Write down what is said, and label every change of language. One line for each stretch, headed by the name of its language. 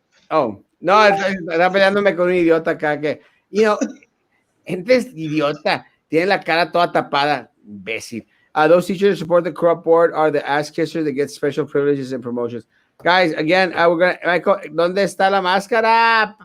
Spanish: Oh, no, está peleándome con un idiota acá que, gente es idiota, tiene la cara toda tapada, imbécil.
English: Those teachers who support the corrupt board are the ass kissers that get special privileges and promotions. Guys, again, we're gonna, Michael,
Spanish: ¿dónde está la máscara?